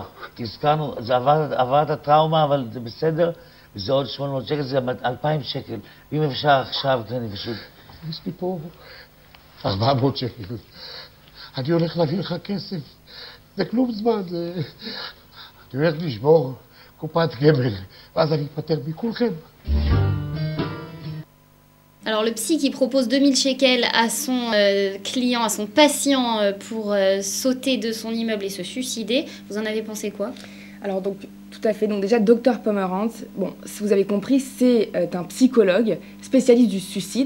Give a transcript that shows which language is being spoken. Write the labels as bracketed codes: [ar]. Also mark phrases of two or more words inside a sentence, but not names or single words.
[he] הזכרנו, זה עבר את הטראומה, אבל זה בסדר, וזה עוד 800 שקל, זה 2,000 שקל. ואם אפשר עכשיו, אני פשוט... יש לי פה 400 שקל. אני הולך להביא לך כסף. זה כלום זמן, זה... אני הולך לשבור קופת גמל, ואז אני אפטר מכולכם. [fr] Alors le psy qui propose 2000 shekels à son client, à son patient pour sauter de son immeuble et se suicider, vous en avez pensé quoi? Alors donc, tout à fait, donc déjà Dr Pomerantz, bon, si vous avez compris, c'est un psychologue spécialiste du suicide.